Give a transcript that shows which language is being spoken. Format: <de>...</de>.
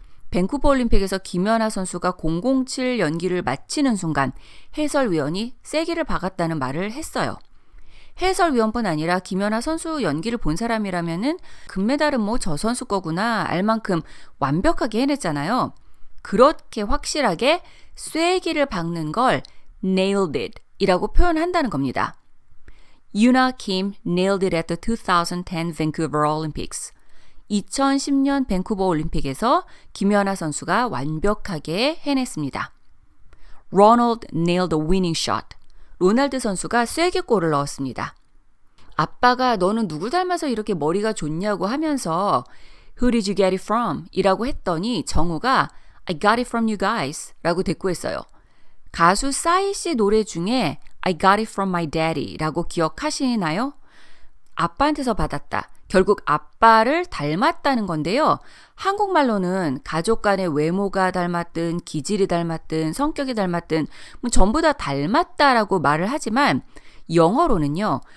<ko>밴쿠버 올림픽에서 김연아 선수가 007 연기를 마치는 순간 해설위원이 쐐기를 박았다는 말을 했어요. 해설위원뿐 아니라 김연아 선수 연기를 본 사람이라면은 금메달은 뭐 저 선수 거구나 알 만큼 완벽하게 해냈잖아요. 그렇게 확실하게 쐐기를 박는 걸 nailed it 이라고 표현한다는 겁니다.</ko> <en>Yuna Kim nailed it at the 2010 Vancouver Olympics.</en> <ko>2010년 밴쿠버 올림픽에서 김연아 선수가 완벽하게 해냈습니다.</ko> <en>Ronald nailed the winning shot.</en> <ko>로날드 선수가 쐐기골을 넣었습니다. 아빠가 너는 누구 닮아서 이렇게 머리가 좋냐고 하면서</ko> <en>Who did you get it from?</en> <ko>이라고 했더니 정우가</ko> <en>I got it from you guys</en> <ko>라고 대꾸했어요. 가수 싸이 씨 노래 중에</ko> <en>I got it from my daddy</en> <ko>라고 기억하시나요? 아빠한테서 받았다. 결국 아빠를 닮았다는 건데요. 한국말로는 가족 간의 외모가 닮았든 기질이 닮았든 성격이 닮았든 뭐 전부 다 닮았다라고 말을 하지만 영어로는요.</ko>